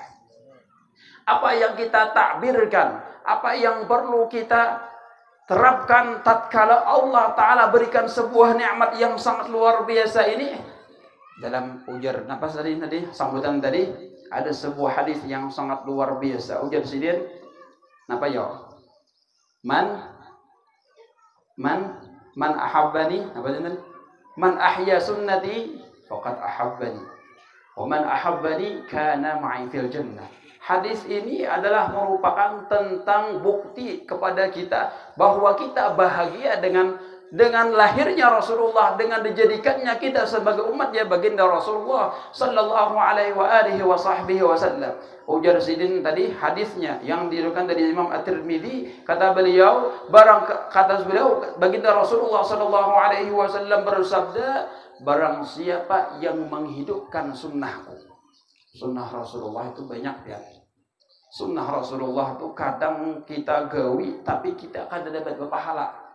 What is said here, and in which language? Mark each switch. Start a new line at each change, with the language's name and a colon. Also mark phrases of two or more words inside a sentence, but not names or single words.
Indonesian: Apa yang kita takbirkan, apa yang perlu kita terapkan tatkala Allah Ta'ala berikan sebuah nikmat yang sangat luar biasa ini. Dalam ujar napas tadi sambutan tadi ada sebuah hadis yang sangat luar biasa.
Banjar: Ujar sidin napa ya?
Arabic: من أحبني,
Banjar: apa itu?
Arabic: من أحيا سنتي فقد أحبني. ومن أحبني كان معي في الجنة.
Indonesian: Hadis ini adalah merupakan tentang bukti kepada kita bahwa kita bahagia dengan lahirnya Rasulullah, dengan dijadikannya kita sebagai umatnya baginda Rasulullah
Arabic: صلى الله عليه وسلم.
Indonesian: Ujar sidin tadi hadisnya yang diriwayatkan dari Imam At-Tirmidzi, kata beliau baginda Rasulullah
Arabic: صلى الله عليه وسلم
Indonesian: bersabda, barang siapa yang menghidupkan sunnahku. Sunnah Rasulullah itu banyak ya. Sunnah Rasulullah itu kadang kita gawi tapi kita akan dapat pahala.